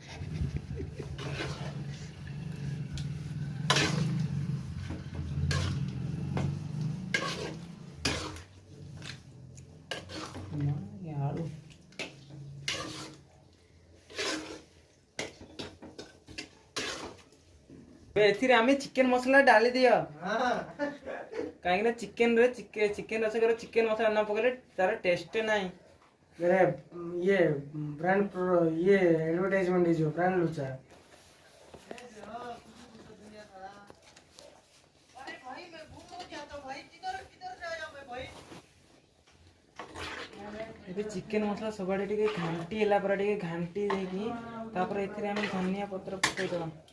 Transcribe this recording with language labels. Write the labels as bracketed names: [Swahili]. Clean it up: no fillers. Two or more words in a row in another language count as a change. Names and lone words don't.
[Odia] ଆଳୁ ଏଥିରେ ଆମେ ଚିକେନ ମସଲା ଡାଲି ଦିଅ କାହିଁକି ନା ଚିକେନ ଅଛି ଚିକେନ ମସଲା ନ ପକେଇଲେ ତାର ଟେଷ୍ଟ ନାହିଁ। [Hindi] ये ब्रांड ये एडवर्टाइजमेंट है जो ब्रांड लूचा [Odia] ଏବେ ଚିକେନ ମସଲା ସବୁଆଡେ ଟିକେ ଘାଣ୍ଟି ହେଲା ପରେ ଟିକେ ଘାଣ୍ଟି ଦେଇକି ତାପରେ ଏଥିରେ ଆମେ ଧନିଆ ପତ୍ର ପକେଇଦବା।